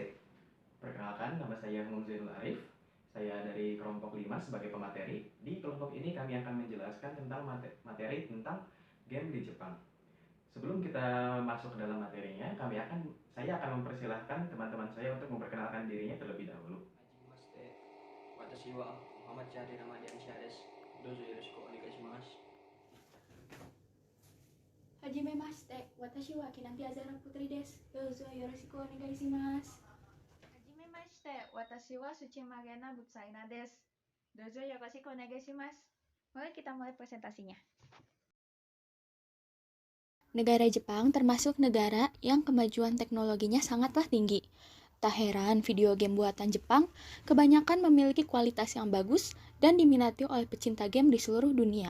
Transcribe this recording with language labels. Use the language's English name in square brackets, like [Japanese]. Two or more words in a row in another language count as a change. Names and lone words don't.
[Indonesian] Perkenalkan, nama saya Zainul Arif. Saya dari kelompok 5 sebagai pemateri. Di kelompok ini kami akan menjelaskan tentang materi tentang game di Jepang. Sebelum kita masuk ke dalam materinya, saya akan mempersilahkan teman-teman saya untuk memperkenalkan dirinya terlebih dahulu. [Japanese] Hajimemashite. Watashi wa Muhammad Syahri Ramadiansyah desu. どうぞよろしくお願いします. Hajimemashite, watashi wa Kinanti Azara Putri desu. どうぞよろしくお願いします. Hajimemashite, watashi wa Tsuchimagena Butsaina desu. どうぞよろしくお願いします. [Indonesian] Kita mulai presentasinya. Negara Jepang termasuk negara yang kemajuan teknologinya sangatlah tinggi. Tak heran video game buatan Jepang kebanyakan memiliki kualitas yang bagus dan diminati oleh pecinta game di seluruh dunia.